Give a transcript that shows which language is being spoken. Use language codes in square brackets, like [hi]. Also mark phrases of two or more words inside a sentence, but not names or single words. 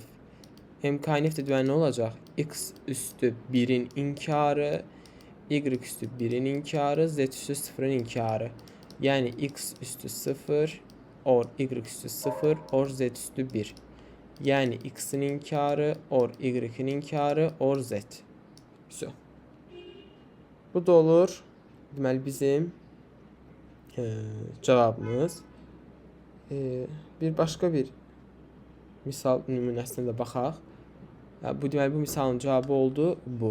[az] MKNF də deməli nə olacaq? X üstü 1-in inkarı, y üstü 1-in inkarı, z üstü 0-ın inkarı. Yəni x üstü 0, or y üstü 0, or z üstü 1. Yəni x-in inkarı, or y-in inkarı, or z. Güzel. Bu da olur. Deməli bizim cavabımız. Bir başqa bir misal nümunəsinə də baxaq. Bu deməli bu misalın cavabı oldu bu.